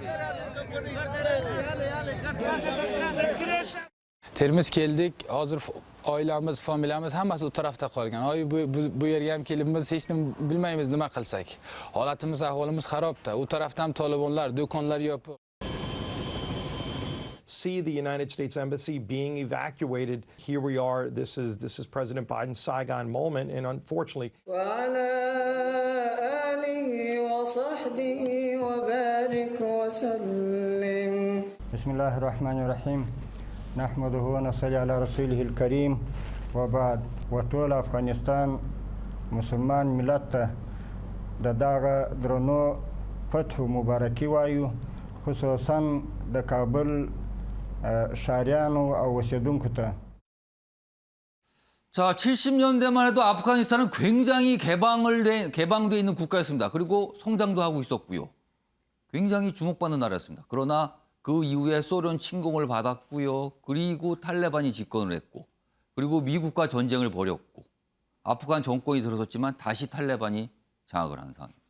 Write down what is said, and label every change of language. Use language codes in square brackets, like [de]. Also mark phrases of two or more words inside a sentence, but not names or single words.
[uz] Terimiz geldik. Hazır oilamiz, familiyamiz hammasi u tarafda qolgan. Bu yerga ham kelib biz hech nima bilmaymiz nima qilsak. Holatimiz, ahvolimiz xarobda. U tarafda ham Talibanlar, do'konlar yopiq. [en] See the United States Embassy being evacuated. Here we are. This is President Biden's Saigon moment, and unfortunately, [ar] وعلى آله وصحبه وبارك وسلم. بسم الله الرحمن الرحيم نحمده ونصلي على رسوله الكريم وبعد [ps] وطول أفغانستان مسلمان ملت د دغه درنو فتح مبارکي وایو خصوصا د کابل ښاریانو او اوسیدونکو ته. [ko] 자, 70년대만 해도 아프가니스탄은 굉장히 개방돼 있는 국가였습니다. 그리고 성장도 하고 있었고요. 굉장히 주목받는 나라였습니다. 그러나 그 이후에 소련 침공을 받았고요. 그리고 탈레반이 집권을 했고, 그리고 미국과 전쟁을 벌였고, 아프간 정권이 들어섰지만 다시 탈레반이 장악을 하는 상황입니다.